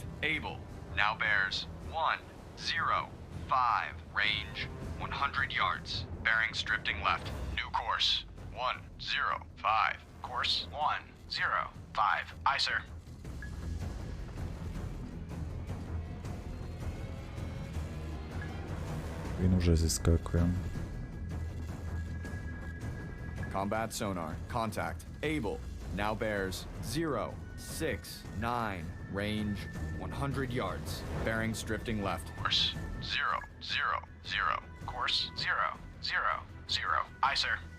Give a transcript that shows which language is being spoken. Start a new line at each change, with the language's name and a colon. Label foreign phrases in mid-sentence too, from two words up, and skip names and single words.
English: Able. Now bears 105. Range 100 yards. Bearings drifting left. New course 105. Course 105. Aye, sir.
Ukrainian: Він уже зіскакує.
English: Combat sonar. Contact. Able. Now bears 069. Range 100 yards. Bearings drifting left. Course 000. Course 000. Aye, sir.